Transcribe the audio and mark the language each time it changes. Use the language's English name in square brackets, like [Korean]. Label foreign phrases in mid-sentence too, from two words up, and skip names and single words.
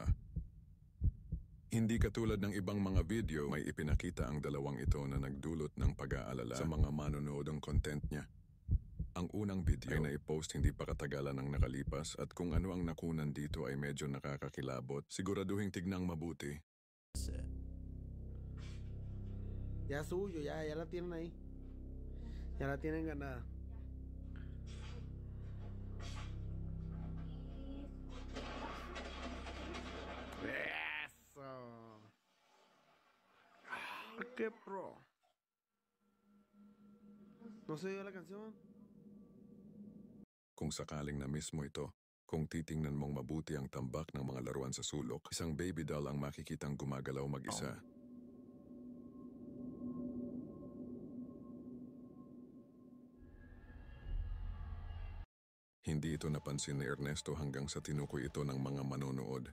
[Filipino] Hindi katulad ng ibang mga video, may ipinakita ang dalawang ito na nagdulot ng pag-aalala sa mga manonood ng content niya. Ang unang video ay naipost hindi pa katagalan ng nakalipas at kung ano ang nakunan dito ay medyo nakakakilabot. Siguraduhin tignang mabuti. [Spanish] Ya suyo, ya la tienen ahí. Ya la tienen ganada. ¿Qué pro? ¿No se dio la canción? [Filipino] Kung sakaling na mismo ito, kung titingnan mong mabuti ang tambak ng mga laruan sa sulok, isang baby doll ang makikitang gumagalaw mag-isa. Hindi ito napansin ni Ernesto hanggang sa tinukoy ito ng mga manonood.